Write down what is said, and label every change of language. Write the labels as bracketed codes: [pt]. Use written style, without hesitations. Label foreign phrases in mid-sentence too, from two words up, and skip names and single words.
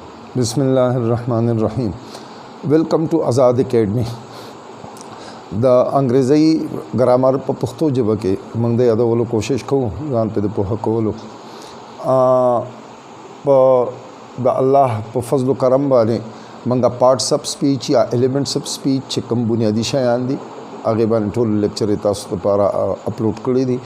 [ps] बिस्मिल्लाहिर्रहमानिर्रहीम। [en] Welcome to Azad Academy. [ps] د انګرېزي ګرامر په پښتو ژبه کې موږ د یادولو کوشش کوو، ځان په د پوهه کولو په د الله په فضل و کرم باندې موږ [en] parts of speech [ps] یا [en] elements of speech [ps] چې کوم بنیادی شیان دي هغه باندې ټول لیکچر تاسو لپاره اپلوډ کړی دي.